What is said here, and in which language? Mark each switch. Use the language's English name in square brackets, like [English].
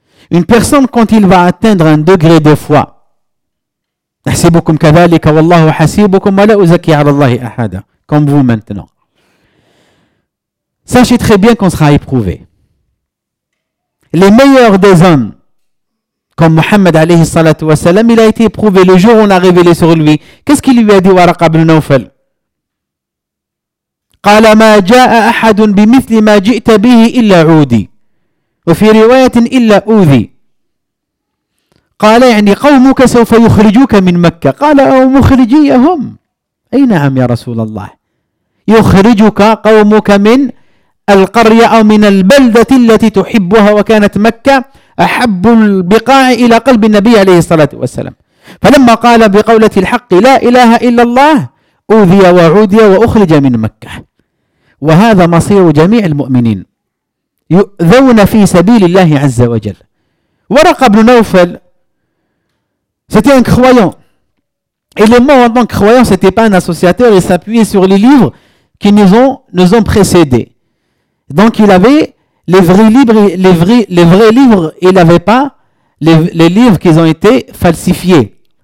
[French] Une personne, quand il va atteindre un degré de foi, comme vous maintenant. Sachez très bien qu'on sera éprouvé. Les meilleurs des hommes, comme Mohammed alayhi salatu wa salam, il a été éprouvé le jour où on a révélé sur lui. Qu'est-ce qu'il lui a dit, Waraqa ibn Nawfal? [Arabic] قال ما جاء أحد بمثل ما جئت به إلا عودي وفي رواية إلا أوذي. قال يعني قومك سوف يخرجوك من مكة. قال أو مخرجيهم؟ أي نعم يا رسول الله. يخرجك قومك من القرية أو من البلدة التي تحبها، وكانت مكة أحب البقاع إلى قلب النبي عليه الصلاة والسلام. فلما قال بقولة الحق لا إله إلا الله أوذي وعودي وأخرج من مكة. وهذا مصير جميع المؤمنين. يؤذون في سبيل الله عز وجل. [French] ورقة بن نوفل c'était un croyant. Et les morts en tant que croyants, ce n'était pas un associateur, il s'appuyait sur les livres qui nous ont précédés. Donc il avait les vrais livres, il n'avait pas les livres qui ont été falsifiés.